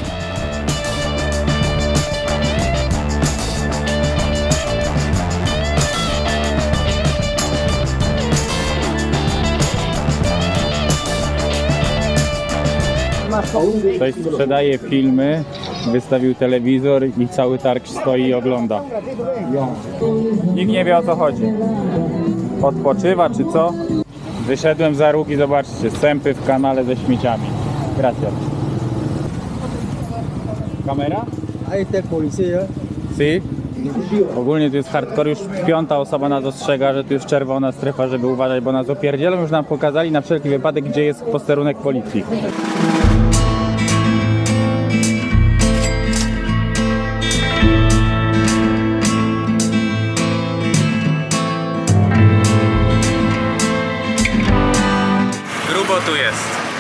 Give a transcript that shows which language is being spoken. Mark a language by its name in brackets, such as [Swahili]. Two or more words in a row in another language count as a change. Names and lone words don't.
[Polish] Ktoś sprzedaje filmy, wystawił telewizor i cały targ stoi i ogląda. Nikt nie wie, o co chodzi. Odpoczywa czy co? Wyszedłem za róg i zobaczcie, sępy w kanale ze śmieciami. [Spanish] Gracias. Kamera? Ahí está el policía. Si? [Polish] Ogólnie tu jest hardcore, już 5. osoba nas ostrzega, że tu jest czerwona strefa, żeby uważać, bo nas opierdzielą. Już nam pokazali na wszelki wypadek, gdzie jest posterunek policji. Grubo tu jest.